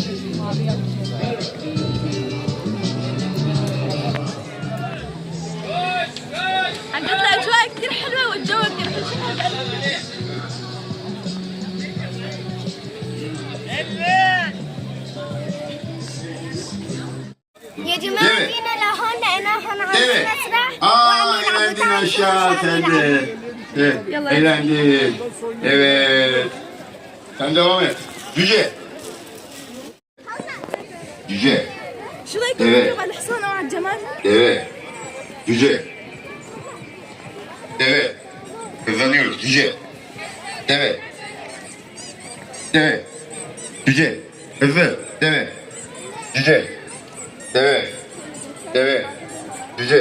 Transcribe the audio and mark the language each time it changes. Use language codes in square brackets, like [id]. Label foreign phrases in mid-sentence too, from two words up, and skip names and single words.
[ar] عن جد الاجواء كثير حلوة والجو كثير حلو. يا جماعة جينا لهون لقينا هون عم نسرح. [tr] Eğlendin aşağı sen de. Evet, eğlendin. Evet. Sen devam et. Cüce. Cüce. [ar] شو رايكم إيه. نركب على الحصان او على الجمال؟ [tr] Deve. Cüce. Deve. Kazanıyoruz. Cüce. Deve. Deve. Cüce. Hızlı. Deve. Cüce. Deve. Deve. Cüce.